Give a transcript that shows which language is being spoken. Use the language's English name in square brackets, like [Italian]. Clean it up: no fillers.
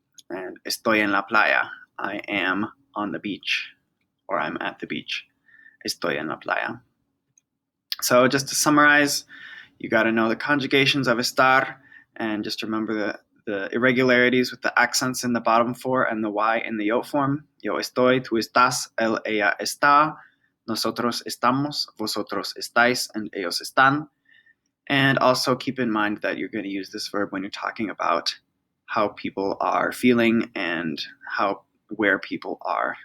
[English] And [Spanish] estoy en la playa, [English] I am on the beach, or I'm at the beach. [Spanish] Estoy en la playa. [English] So just to summarize, you got to know the conjugations of estar, and just remember the irregularities with the accents in the bottom four and the Y in the yo form. [Spanish] Yo estoy, tú estás, él, ella está, nosotros estamos, vosotros estáis, and ellos están. [English] And also keep in mind that you're going to use this verb when you're talking about how people are feeling and where people are.